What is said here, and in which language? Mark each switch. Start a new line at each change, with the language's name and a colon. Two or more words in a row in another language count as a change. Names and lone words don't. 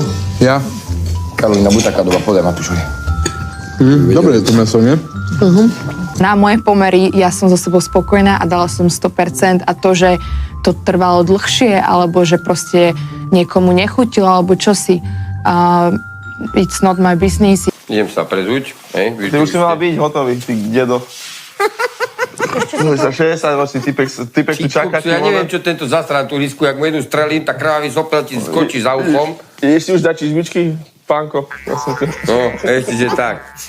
Slovak: Ja. Karolina, buď taká doba, podaj ma pišuj. Dobre je to meso, nie? Na moje pomery ja som so sebou spokojná a dala som 100% a to, že to trvalo dlhšie alebo že proste niekomu nechutilo alebo čosi,
English: it's not my business.
Slovak: Idem sa prezuť. Ty už si mal byť hotový, ty dedo. Za 60 ročný typek tu čaká. Ja neviem, čo tento zasran turistku, jak mu jednu strelím, tak krvavý sopel ti skočí za uchom. Ideš si už dať čizmičky, pánko? No, ešte, že tak.